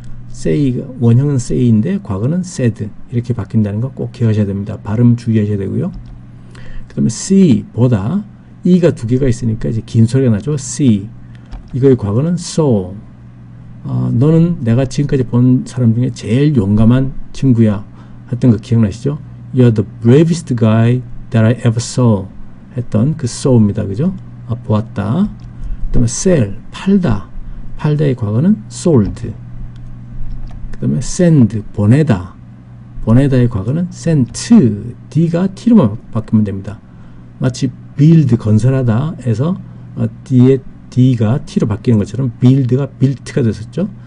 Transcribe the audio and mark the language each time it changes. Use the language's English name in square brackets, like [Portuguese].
[Korean] say가 원형은 say인데 과거는 said 이렇게 바뀐다는 거 꼭 기억하셔야 됩니다. 발음 주의하셔야 되고요. 그 다음에 see, 보다. e가 두 개가 있으니까 이제 긴 소리가 나죠. see. 이거의 과거는 saw. 너는 내가 지금까지 본 사람 중에 제일 용감한 친구야. 했던 거 기억나시죠? [English] You're the bravest guy that I ever saw. [Korean] 했던 그 saw입니다. 그죠? 보았다. 그 다음에 sell, 팔다. 팔다의 과거는 sold. 그 다음에 send, 보내다. 보내다의 과거는 sent, D가 T로만 바뀌면 됩니다. 마치 build, 건설하다에서 D의 D가 T로 바뀌는 것처럼 build가 built가 됐었죠.